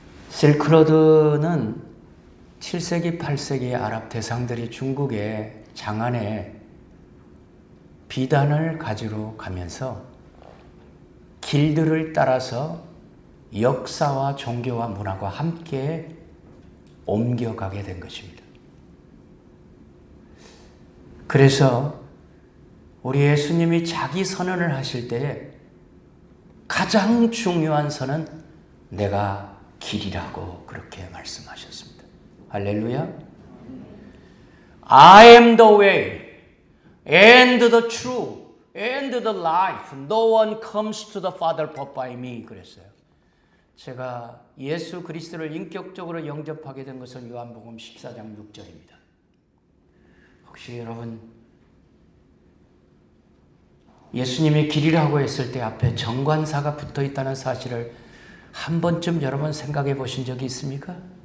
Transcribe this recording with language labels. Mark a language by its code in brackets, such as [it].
[ko] 실크로드는 7세기, 8세기의 아랍 대상들이 중국의 장안에 비단을 가지러 가면서 길들을 따라서 역사와 종교와 문화가 함께 옮겨가게 된 것입니다. 그래서 우리 예수님이 자기 선언을 하실 때에 가장 중요한 선은 내가 길이라고 그렇게 말씀하셨습니다. 할렐루야. [en] I am the way and the truth and the life. No one comes to the Father but by me. [ko] 그랬어요. 제가 예수 그리스도를 인격적으로 영접하게 된 것은 요한복음 14장 6절입니다. 혹시 여러분 예수님이 길이라고 했을 때 앞에 정관사가 붙어 있다는 사실을 한 번쯤 여러분 생각해 보신 적이 있습니까?